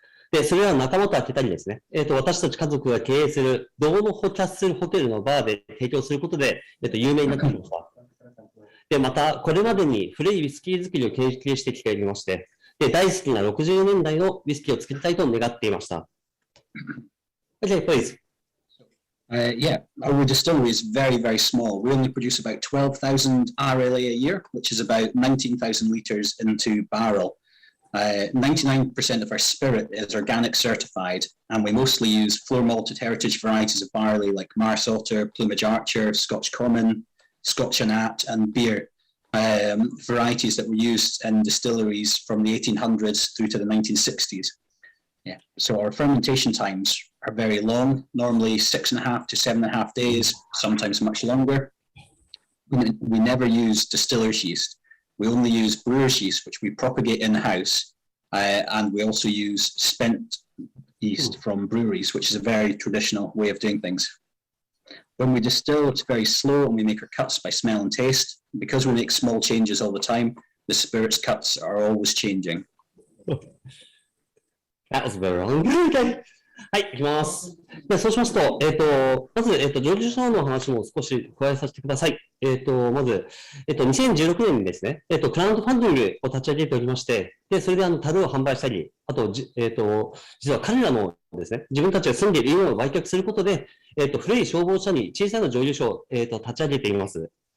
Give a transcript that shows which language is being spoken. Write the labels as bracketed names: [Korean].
[Japanese] で、それは仲間と開けたりですね、私たち家族が経営するドーノッホキャッスルホテルのバーで提供することで、有名になってきました。で、また、これまでに古いウイスキー作りを研究してきていまして、で、大好きな60年代のウイスキーを作りたいと願っていました。 [English] Okay, please. Yeah, our distillery is very, very small. We only produce about 12,000 RLA a year, which is about 19,000 litres into barrel. 99% of our spirit is organic certified, and we mostly use floor malted heritage varieties of barley like Marsalter, Plumage Archer, Scotch Common, Scotch Anat, and beer. Varieties that were used in distilleries from the 1800s through to the 1960s. Yeah, so our fermentation times are very long, normally 6.5 to 7.5 days, sometimes much longer. We never use distiller's yeast. We only use brewer's yeast, which we propagate in-house, and we also use spent yeast from breweries, which is a very traditional way of doing things. When we distill, it's very slow, and we make our cuts by smell and taste. Because we make small changes all the time, the spirits cuts are always changing. That was very wrong. Okay. [Japanese] はい、いきます。で、そうしますと、まず、蒸留所の話も少し加えさせてください。まず、2016年にですね、クラウドファンディングを立ち上げておりまして、で、それで樽を販売したり、あと、実は彼らのですね、自分たちが住んでいる家を売却することで、古い消防車に小さな蒸留所を、立ち上げています。